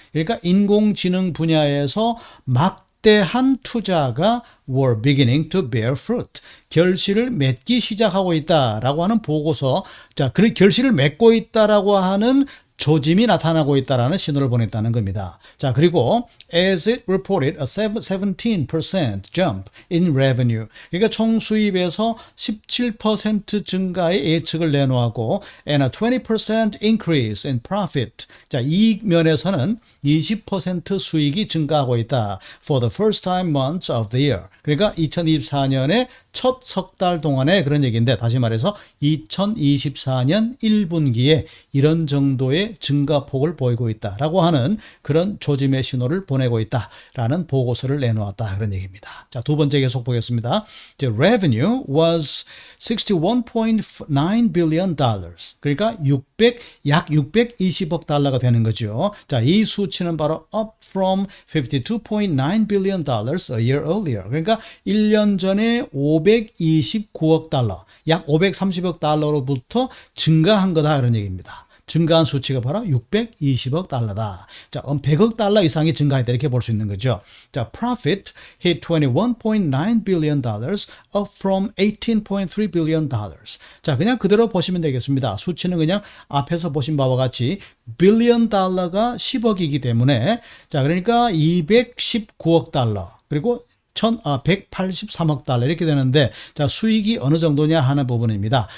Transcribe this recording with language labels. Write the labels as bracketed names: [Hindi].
[Korean] 그러니까 인공지능 분야에서 막대한 투자가 [English] were beginning to bear fruit. [Korean] 결실을 맺기 시작하고 있다라고 하는 보고서. 자, 그 결실을 맺고 있다라고 하는 조짐이 나타나고 있다라는 신호를 보냈다는 겁니다. 자, 그리고 [English] as it reported a 17% jump in revenue. [Korean] 그러니까 총 수입에서 17% 증가의 예측을 내놓았고 [English] and a 20% increase in profit. [Korean] 자, 이익 면에서는 20% 수익이 증가하고 있다. [English] For the first time months of the year. [Korean] 그러니까 2024년에 첫 석 달 동안에 그런 얘기인데 다시 말해서 2024년 1분기에 이런 정도의 증가폭을 보이고 있다라고 하는 그런 조짐의 신호를 보내고 있다라는 보고서를 내놓았다 그런 얘기입니다. 자, 두 번째 계속 보겠습니다. [English] 이제 revenue was 61.9 billion dollars. [Korean] 그러니까 약 620억 달러가 되는 거죠. [English] 자, 이 수치는 바로 up from 52.9 billion dollars a year earlier. [Korean] 그러니까 1년 전에 529억 달러, 약 530억 달러로부터 증가한 거다 그런 얘기입니다. 증가한 수치가 바로 620억 달러다. 자, 100억 달러 이상이 증가했다 이렇게 볼 수 있는 거죠. [English] 자, profit hit 21.9 billion dollars up from 18.3 billion dollars. [Korean] 자, 그냥 그대로 보시면 되겠습니다. 수치는 그냥 앞에서 보신 바와 같이 billion 달러가 10억이기 때문에 자, 그러니까 219억 달러 그리고 183억 달러 이렇게 되는데 자, 수익이 어느 정도냐 하는 부분입니다.